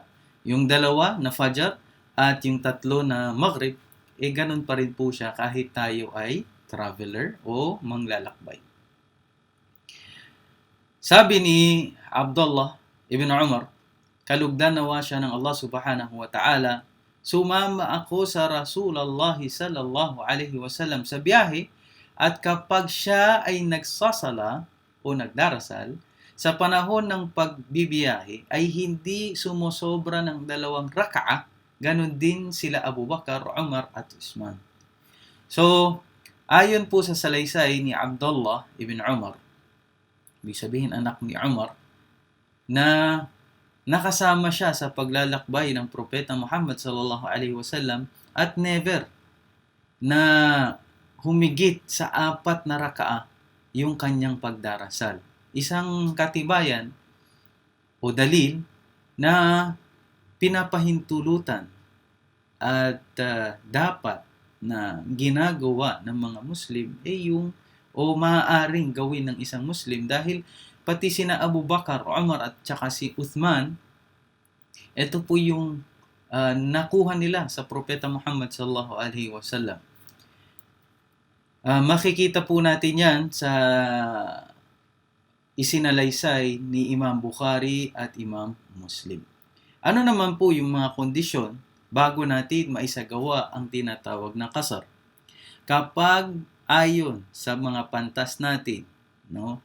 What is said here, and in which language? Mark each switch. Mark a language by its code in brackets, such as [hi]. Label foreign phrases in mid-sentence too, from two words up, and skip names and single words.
[tl] Yung 2 na Fajr at yung 3 na Maghrib, ganun pa rin po siya kahit tayo ay traveler o manglalakbay. Sabi ni Abdullah ibn Umar, kalugdan nawa siya ng Allah [ar] سبحانه وتعالى, [tl] sumama ako sa Rasulullah [ar] صلى الله عليه وسلم [tl] sa biyahe at kapag siya ay nagsasala o nagdarasal, sa panahon ng pagbibiyahe ay hindi sumusobra ng 2 raka'a, ganun din sila Abu Bakar, Umar at Uthman. So, ayon po sa salaysay ni Abdullah ibn Umar, ibig sabihin anak ni Umar, na nakasama siya sa paglalakbay ng Propeta Muhammad [ar] صلى الله عليه وسلم [tl] at never na humigit sa 4 na raka'a yung kanyang pagdarasal. Isang katibayan o dalil na pinapahintulutan at dapat na ginagawa ng mga Muslim yung o maaaring gawin ng isang Muslim dahil pati sina Abu Bakar, Umar at saka si Uthman, Ito po yung nakuha nila sa Propeta Muhammad [ar] صلى الله عليه وسلم. [tl] Makikita po natin yan sa isinalaysay ni Imam Bukhari at Imam Muslim. Ano naman po yung mga kondisyon bago natin maisagawa ang tinatawag na kasar? Kapag ayon sa mga pantas natin, no?